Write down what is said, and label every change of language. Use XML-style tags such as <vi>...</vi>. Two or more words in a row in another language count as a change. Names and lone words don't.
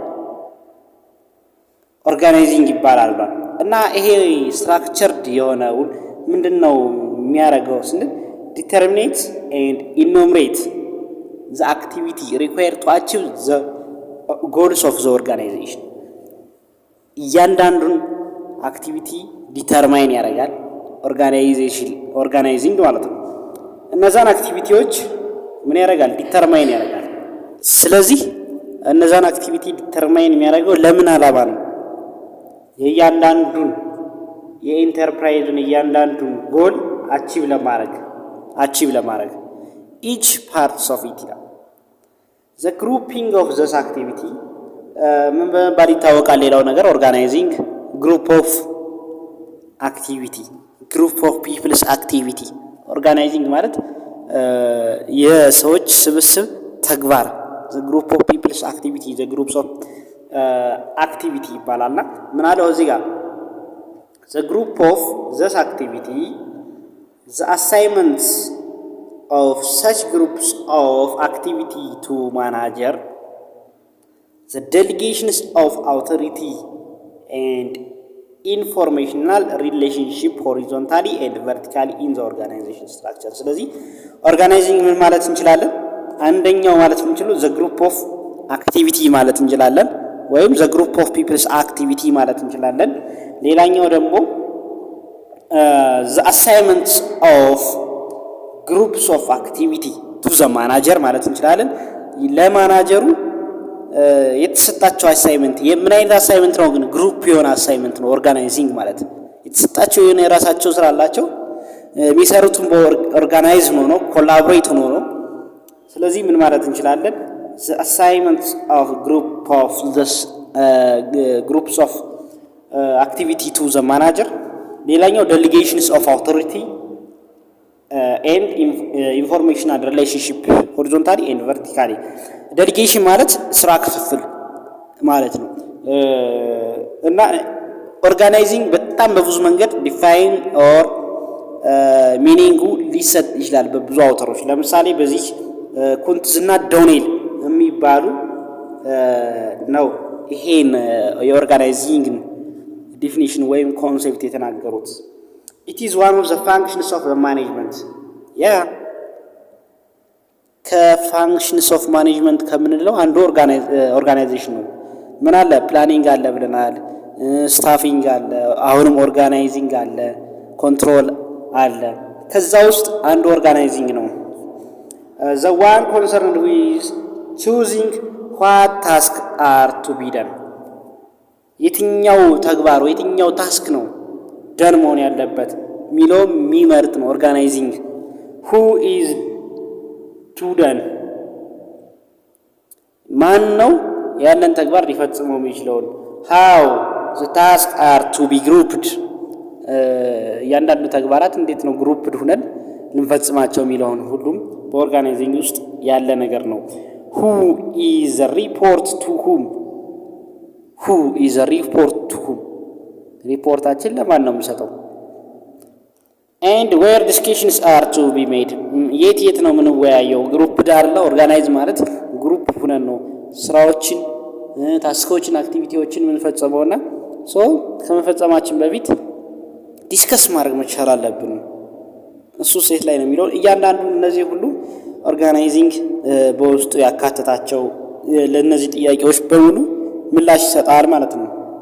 <am>ኦርጋናይዚንግ ይባላል። እና ይሄ ስትራክቸርድ የሆነው ምንድነው የሚያደርገው ስንል</am> <en>determinate and enumerate the activity required to achieve the goals of the organization።</en> <am>እያንዳንዱን አክቲቪቲ ዲተርማይን ያደርጋል ኦርጋናይዚንግ ማለት ነው። እነዛን አክቲቪቲዎች ምን ያደርጋል? ዲተርማይን ያደርጋል። ስለዚህ እነዛን አክቲቪቲ ዲተርማይን የሚያደርገው ለምን ዓላማ ነው? የእያንዳንዱን የኢንተርፕራይዙን እያንዳንዱን</am> <en>goal achieve</en> <am>ለማድረግ</am> <en>each parts of it</en> <am>ይላል።</am> <en>the grouping of this activity</en> <am>ምን በመባል ይታወቃል? ሌላው ነገር</am> <en>organizing group of peoples activity።</en> <am>ኦርጋናይዚንግ ማለት የሰዎች ስብስብ ተግባር the</am> <en>group of people's activity the groups of activity</en> <am>ይባላልና ምን አለው እዚህ ጋር</am> <en>the group of this activity, the assignments of such groups of activity to manager, the delegations of authority and informational relationship horizontally and vertically in the organization structure.</en> <am>ስለዚህ ኦርጋናይዚንግ ምን ማለት እንችላለን? አንደኛው ማለት የምንችለው</am> <en>the group of activity</en> <am>ማለት እንችላለን፣ ወይም</am> <en>the group of people's activity</en> <am>ማለት እንችላለን። ሌላኛው ደግሞ</am> <en>the assignments of groups of activity to the manager</en> <am>ማለት እንችላለን። ለማናጀሩ የተሰጣቸው አሳይመንት የምን አይነት አሳይመንት ነው? ግን ግሩፕ የሆነ አሳይመንት ነው። ኦርጋናይዚንግ ማለት የተሰጣቸው የሆነ የራሳቸው ስራ አላቸው። የሚሰሩትም በኦርጋናይዝ ነው፣ ኮላቦሬት ነው። ስለዚህ ምን ማለት እንችላለን?</am> <en>the assignments of groups of activity to the manager። ሌላኛው delegations of authority and informational relationship horizontally and vertically።</en> <am>delegation ማለት ስራ ክፍፍል ማለት ነው። እና ኦርጋናይዚንግ በጣም በብዙ መንገድ</am> <en>define or meaning</en> <am>ሊሰጥ ይችላል በብዙ አውተሮች። ለምሳሌ በዚህ ኩንትዝና ዶኔል የሚባሉ ነው ይሄን የኦርጋናይዚንግ ዲፊኒሽን ወይም ኮንሴፕት የተናገሩት።</am> <en>it is one of the functions of the management functions of management</en> <am>ከምንለው አንዱ ኦርጋናይዜሽን ነው። ምን አለ? ፕላኒንግ አለ ብለናል፣ ስታፊንግ አለ፣ አሁንም ኦርጋናይዚንግ አለ፣ ኮንትሮል አለ። ከዛ ውስጥ አንዱ ኦርጋናይዚንግ ነው።</am> <en>the one concerned with choosing what task are to be done</en> <am>የትኛው ተግባር የትኛው ታስክ ነው ደን መሆን ያለበት ሚለው የሚመርጥ ነው ኦርጋናይዚንግ።</am> <en>who is to done</en> <am>ማን ነው ያንን ተግባር ሊፈጽመው የሚችለው።</am> <en>how the tasks are to be grouped</en> <am>ያንዳንዱ ተግባራት እንዴት ነው ግሩፕድ ሆነን ልንፈጽማቸው የሚለውን ሁሉም በኦርጋናይዚንግ ውስጥ ያለ ነገር ነው።</am> <en>who is a report to whom who is a report to</en> <am>whom ሪፖርታችን ለማን ነው የምንሰጠው።</am> <en>and where discussions are to be made</en> <am>የት ነው የምንወያየው። ግሩፕ ዳርላ ኦርጋናይዝ ማለት ግሩፕ ሆነን ነው ስራዎችን ታስኮችን አክቲቪቲዎችን የምንፈጽመውና ከመፈጸማችን በፊት ዲስከስ ማድረግ መቻል አለብን። እሱ ሴት ላይ ነው የሚለው እያንዳንዱ እነዚህ ሁሉ ኦርጋናይዚንግ በውስጡ ያካተታቸው ለነዚህ ጥያቄዎች በሙሉ ምላሽ ይሰጣል ማለት ነው።</am>